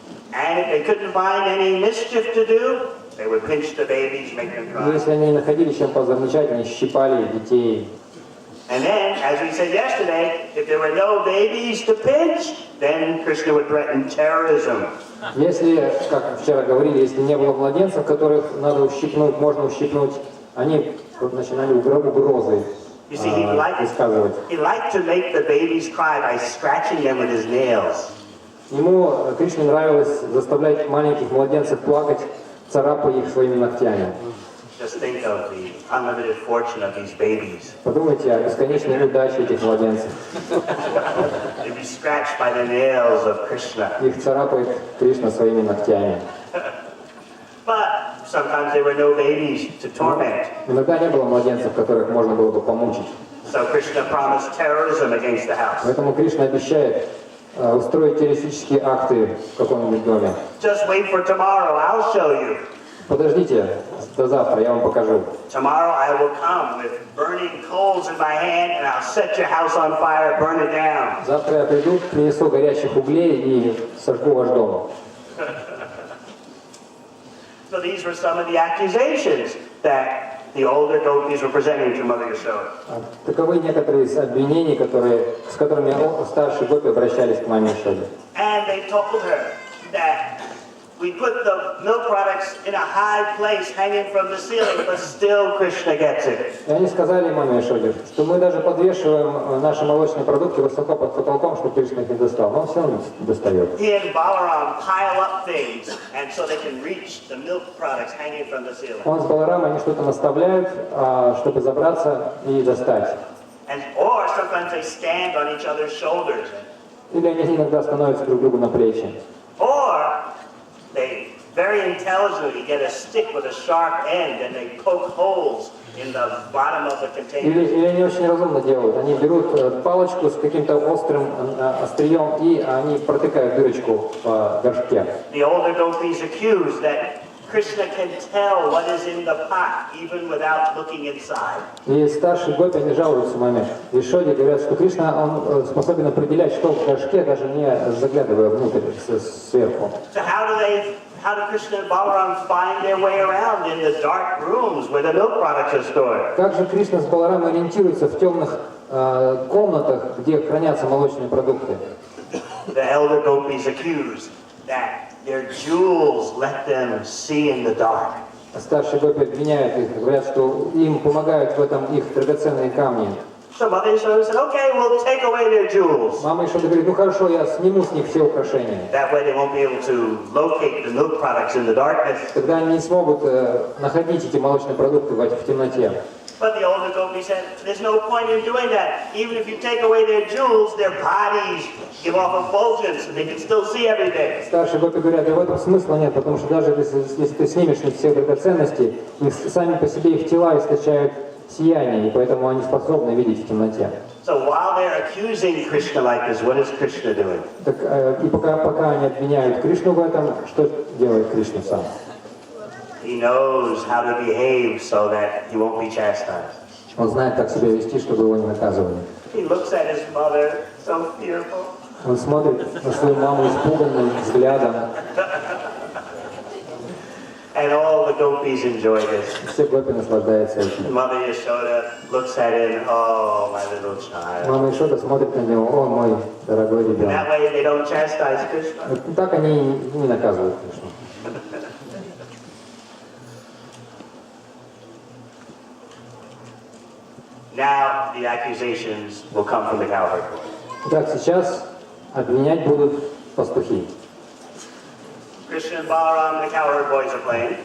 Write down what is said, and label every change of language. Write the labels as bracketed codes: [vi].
[en] And if they couldn't find any mischief to do, they would pinch the babies, make them [ru] И [en] cry. [ru] если они находили чем позамечать, они щипали детей. [en] And then, as we said yesterday, if there were no babies to pinch, then Krishna would threaten terrorism. [ru] Если, как вчера говорили, если не было младенцев, которых надо ущипнуть, можно ущипнуть, они начинали угрозы высказывать. [en] He liked to make the babies cry by scratching them with his nails. [ru] Ему, Кришне, нравилось заставлять маленьких младенцев плакать, царапая их своими ногтями. [en] Just think of the unlimited fortune of these babies. [ru] Подумайте о бесконечной удаче этих младенцев. [en] They'd be scratched by the nails of Krishna. [ru] Их царапает Кришна своими ногтями. [en] But sometimes there were no babies to torment. [ru] Иногда не было младенцев, которых можно было бы помучить. [en] So Krishna promised terrorism against the house. [ru] Поэтому Кришна обещает устроить террористические акты в каком-нибудь доме. [en] Just wait for tomorrow, I'll show you. [ru] Подождите до завтра, я вам покажу. [en] Tomorrow I will come with burning coals in my hand and I'll set your house on fire, burn it down. [ru] Завтра я приду, принесу горящих углей и сожгу ваш дом. [en] So these were some of the accusations that the older gopis were presenting to Mother Yasoda. [ru] Таковы некоторые из обвинений, с которыми старшие гопи обращались к маме Яшоде. [en] And they told her that we put the milk products in a high place hanging from the ceiling, but still Krishna gets it. [ru] И они сказали маме Яшоде, что мы даже подвешиваем наши молочные продукты высоко под потолком, чтобы Кришна их не достал. Но он все равно достает. [en] He and Balaram pile up things, and so they can reach the milk products hanging from the ceiling. [ru] Он с Баларамой, они что-то наставляют, чтобы забраться и достать. [en] Or sometimes they stand on each other's shoulders. [ru] Или они иногда становятся друг другу на плечи. [en] Or they very intelligently get a stick with a sharp end and they poke holes in the bottom of the container. [ru] Или они очень разумно делают. Они берут палочку с каким-то острым острием и они протыкают дырочку в горшке. [en] The older gopis accuse that Krishna can tell what is in the pot even without looking inside. [ru] И старшие гопи, они жалуются маме Ишоде, говорят, что Кришна, он способен определять, что в горшке, даже не заглядывая внутрь, сверху. [en] So how do Krishna and Balaram find their way around in the dark rooms where the milk products are stored? [ru] Как же Кришна с Баларамой ориентируются в темных комнатах, где хранятся молочные продукты? [en] The elder gopis accuse that their jewels let them see in the dark. [ru] Старшие гопи обвиняют их, говорят, что им помогают в этом их драгоценные камни. [en] So Mother Yashoda said, okay, we'll take away their jewels. [ru] Мама Ишода говорит, ну хорошо, я сниму с них все украшения. [en] That way they won't be able to locate the milk products in the darkness. [ru] Тогда они не смогут находить эти молочные продукты в темноте. [en] But the older gopi said, there's no point in doing that. Even if you take away their jewels, their bodies give off effulgence and they can still see everything. [ru] Старшие гопи говорят, да в этом смысла нет, потому что даже если ты снимешь с них все драгоценности, сами по себе их тела источают сияние, и поэтому они способны видеть в темноте. [en] So while they're accusing Krishna like this, what is Krishna doing? [ru] Так, и пока они обвиняют Кришну в этом, что делает Кришна сам? [en] He knows how to behave so that he won't be chastised. [ru] Он знает, как себя вести, чтобы его не наказывали. [en] He looks at his mother, so fearful. [ru] Он смотрит на свою маму испуганным взглядом. [en] And all the gopis enjoy this. [ru] Все гопи наслаждаются этим. [en] Mother Yashoda looks at him, oh, my little child. [ru] Мама Ишода смотрит на него, о, мой дорогой [en] And [ru] ребенок. [en] that way they don't chastise Krishna. [ru] Так они не наказывают Кришну. [en] Now the accusations will come from the cowherd boy. [ru] Так, сейчас обвинять будут пастухи. [en] Krishna and Balaram, the cowherd boys are playing.